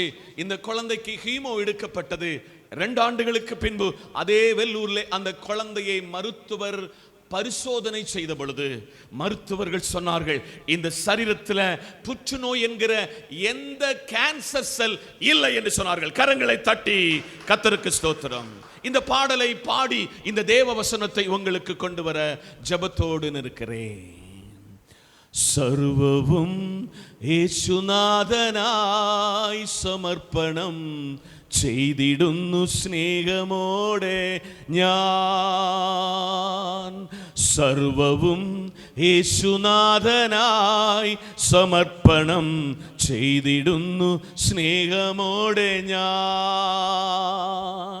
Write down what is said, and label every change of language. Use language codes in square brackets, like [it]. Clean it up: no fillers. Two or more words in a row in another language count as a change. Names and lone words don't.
[ta] இந்த குழந்தைக்கு ஹீமோ எடுக்கப்பட்டது. 2 ஆண்டுகளுக்கு பின்பு அதே வெள்ளூர்ல அந்த குழந்தையை மருத்துவர் பரிசோதனை செய்த பொழுது மருத்துவர்கள் சொன்னார்கள், இந்த சரீரத்தில் புற்றுநோய் என்கிற எந்த [en] cancer cell [ta] இல்லை என்று சொன்னார்கள். கரங்களை தட்டி கர்த்தருக்கு ஸ்தோத்திரம். இந்த பாடலை பாடி இந்த தேவ வசனத்தை உங்களுக்கு கொண்டு வர ஜெபத்தோடு நிற்கிறேன். [ml] സർവവും യേശുനാഥനായി സമർപ്പണം ചെയ്തിടുന്നു സ്നേഹമോടെ ഞാൻ. സർവവും യേശുനാഥനായി സമർപ്പണം ചെയ്തിടുന്നു സ്നേഹമോടെ ഞാൻ.